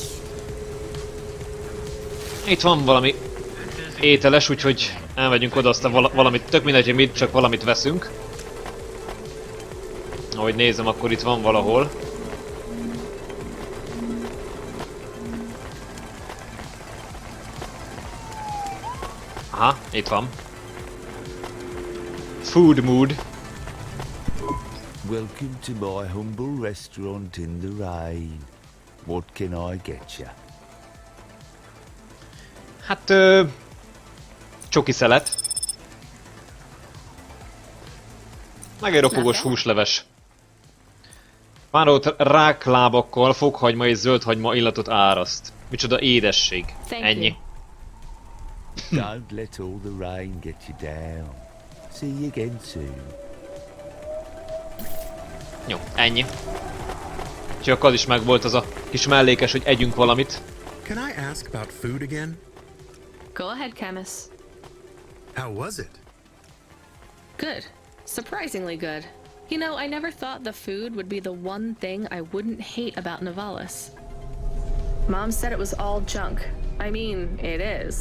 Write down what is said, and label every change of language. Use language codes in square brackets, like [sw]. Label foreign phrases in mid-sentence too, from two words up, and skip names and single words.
[hu] Itt van valami ételes, úgyhogy elmegyünk oda, aztán valamit, tök mindegy, hogy mit, csak valamit veszünk. Ahogy nézem, akkor itt van valahol. Aha, itt van. [en] Food mood. Welcome to my humble restaurant in the rain. What can I get you? [hu] Hát, csoki szelet. Meg egy ropogós húsleves. Párolt ráklábakkal fokhagyma és zöldhagyma illatot áraszt. Micsoda édesség. Ennyi. [en] Don't let all the rain get you down. See you again soon. [hu] Jó, ennyi. Csak az is megvolt az a kis mellékes, hogy együnk valamit. [en] Can I ask about food again? Go ahead, Camus. How was it? Good. Surprisingly good. You know, I never thought the food would be the one thing I wouldn't hate about Nivalis. Mom said it was all junk. I mean, it is.